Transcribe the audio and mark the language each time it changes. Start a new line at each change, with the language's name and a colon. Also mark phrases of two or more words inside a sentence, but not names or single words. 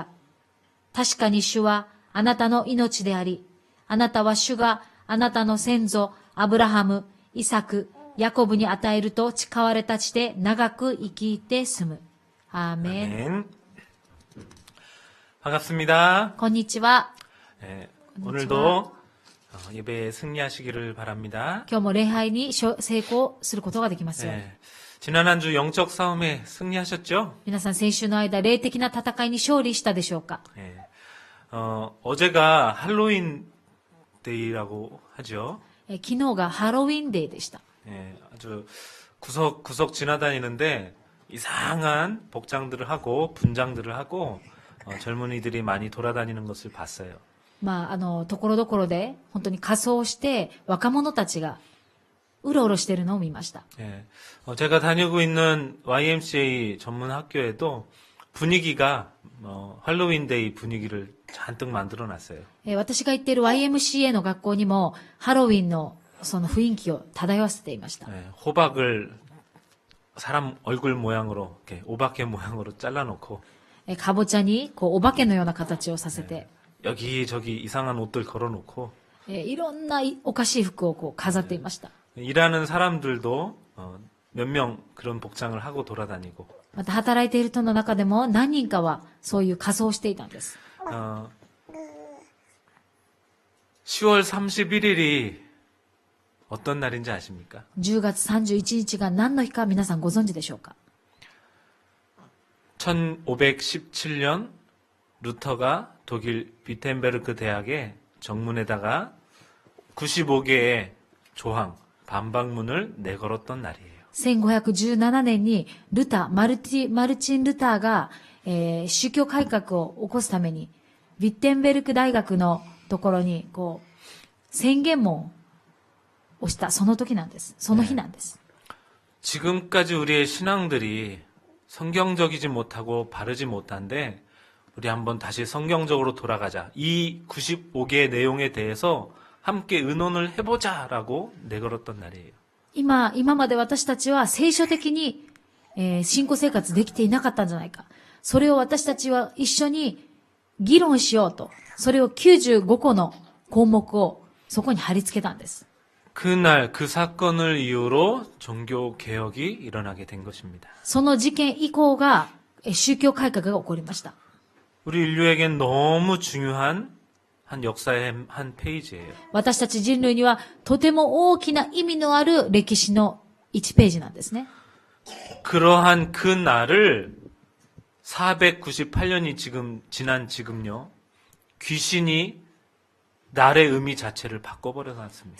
Japanese: 確かに主はあなたの命であり、あなたは主があなたの先祖、アブラハム、イサク、ヤコブに与えると誓われた地で長く生きて住む。アーメン。
Korean: 반갑습니다.
Japanese: こんにちは。
Korean: 오늘도 예배에 승리하시기를 바랍니다.
Japanese: 今日も礼拝に成功することができますように。
Korean: 지난 한 주 영적 싸움에 승리하셨죠?
Japanese: 皆さん先週の間、霊的な戦いに勝利したでしょうか？
Korean: 어제가 할로윈 데이라고 하죠.
Japanese: 昨日がハロウィンデーでした。
Korean: 아주 구석구석 지나다니는데 이상한 복장들을 하고 분장들을 하고 젊은이들이 많이 돌아다니는 것을 봤어요.
Japanese: ところどころで本当に仮装して若者たちがうろうろしているのを見ました。
Korean: 제가 다니고 있는 YMCA 전문 학교에도 분위기가 할로윈데이 분위기를 잔뜩 만들어 놨어요.
Japanese: 私が行っている YMCA の学校にもハロウィンのその雰囲気を漂わせていました。
Korean: 호박을 사람 얼굴 모양으로 이렇게 오박개 모양으로 잘라놓고
Japanese: かぼちゃにこうお化けのような形をさせて、
Korean: 여기저기 이상한 옷들 걸어놓고
Japanese: いろんなおかしい服をこう飾っていました。
Korean: 일하는 사람들도 몇 명 그런 복장을 하고 돌아다니고
Japanese: また働いている人の中でも何人かはそういう仮装をしていたんです。
Korean: 10월 31일이 어떤 날인지 아십니까?
Japanese: 10 月31日が何の日か皆さんご存知でしょうか？
Korean: 1517년 루터가 독일 비텐베르크 대학의 정문에다가 95개의 조항, 반박문을 내걸었던 날이에요.
Japanese: 1517 年にマルチン・ルターが、宗教改革を起こすために、ウィッテンベルク大学のところに、宣言文をしたその時なんです。その日なんです。
Korean: 지금까지 우리의 신앙들이 성경적이지 못하고 바르지 못한데 우리 한번 다시 성경적으로 돌아가자. 이 95개의 내용에 대해서 함께 의논을 해보자라고 내걸었던 날이에요.
Japanese: 今まで私たちは聖書的に、信仰生活できていなかったんじゃないか。それを私たちは一緒に議論しようと。それを95個の項目をそこに貼り付けたんです。
Korean: 그날 그 사건을 이유로 종교 개혁이 일어나게 된 것입니다.
Japanese: その事件以降が宗教改革が起こりました。
Korean: 우리 인류에겐 너무 중요한 한 역사의 한 페이지예요.
Japanese: 私たち人類にはとても大きな意味のある歴史の1ページなんですね。
Korean: 그러한 그 날을 498년이 지난 지금요. 귀신이 날의 의미 자체를 바꿔버려 놨습니다.